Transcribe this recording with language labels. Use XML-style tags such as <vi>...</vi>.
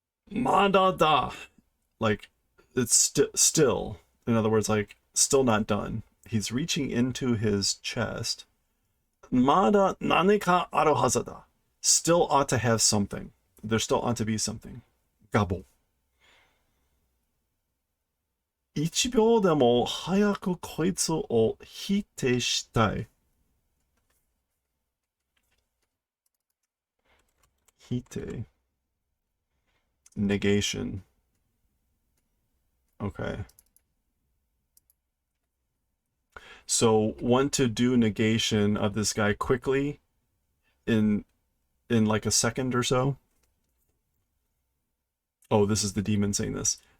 <ja>Madada.</ja> <en>Like, it's still. In other words, like, still not done. He's reaching into his chest.</en> <ja>Mada naneka aru hazada.</ja> <en>Still ought to have something. There still ought to be something. Gabo.</en> <ja>1秒でも早くこいつを否定したい。</ja> <en>否定 negation. Okay. So want to do negation of this guy quickly in like a second or so. Oh, this is the demon saying this.</en>